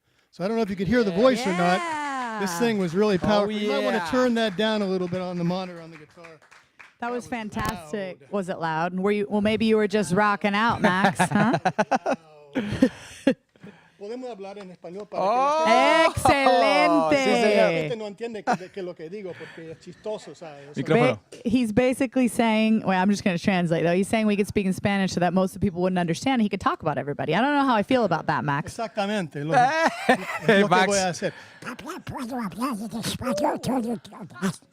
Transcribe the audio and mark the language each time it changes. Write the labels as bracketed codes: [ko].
[en] So I don't know if you could hear the voice or not. This thing was really powerful. You might want to turn that down a little bit on the monitor on the guitar. That was fantastic. Was it loud? Were you? Well, maybe you were just rocking out, Max. Huh? [es] Podemos hablar en español Oh, Excelente. sí, señor. no entiende que lo que digo porque es chistoso, ¿sabes? Micrófono. [en] He's basically saying, well, I'm just going to translate though. He's saying we could speak in Spanish so that most of the people wouldn't understand. He could talk about everybody. I don't know how I feel about that, Max. [es] Exactamente. Lo que Max. voy a hacer. Papá, puedo hablar en español todo el tiempo.